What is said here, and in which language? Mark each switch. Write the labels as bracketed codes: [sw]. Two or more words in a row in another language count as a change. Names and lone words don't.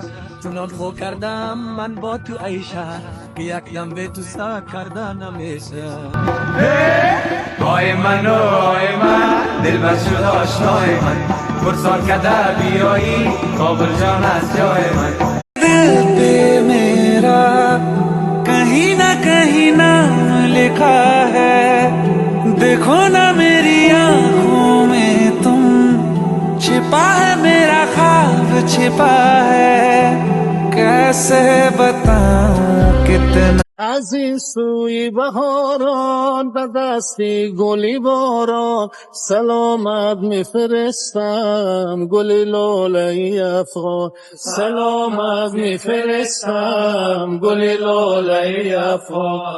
[fa] چونان خو کردم من با تو ایشه، که یک دم به تو سر کردن نمیشه. آی من و آی من دل بر شد آشنای من، پرسان کده بیایی کابل جان از جای من. [hi] दिल पे मेरा कहीं ना लिखा है, देखो ना मेरी आँखों में तुम, छिपा है मेरा ख्वाब छिपा है, कैसे बताऊं कितना. [fa] از این سوی بهاران به دستی گلی باران، سلامت میفرستم گلی لاله افغان. سلامت میفرستم گلی لاله افغان.